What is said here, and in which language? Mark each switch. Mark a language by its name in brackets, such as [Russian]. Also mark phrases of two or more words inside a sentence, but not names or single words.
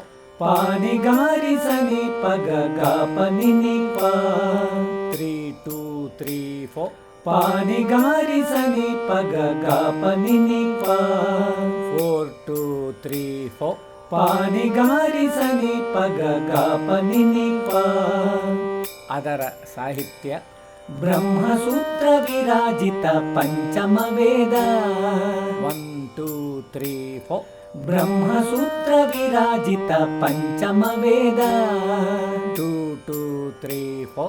[Kannada] ಪಾನಿ ಗಾರಿ ಸನಿ ಪಗ ಗ ಪನಿ ನಿ ಪ 3 2 3 4. ಪಾನಿ ಗಾರಿ ಸನಿ ಪಗ ಗ ಪನಿ ನಿ ಪ 4 2 3 4. ಪಾನಿ ಗಾರಿ ಸನಿ ಪಗ ಗ ಪನಿ ನಿ ಪ. ಅದರ ಸಾಹಿತ್ಯ. ಬ್ರಹ್ಮಸೂತ್ರ ವಿರಾಜಿತ ಪಂಚಮ ವೇದ 1 2 3 4. ಬ್ರಹ್ಮಸೂತ್ರ ವಿರಾಜಿತ ಪಂಚಮ ವೇದ 2 2 3 4.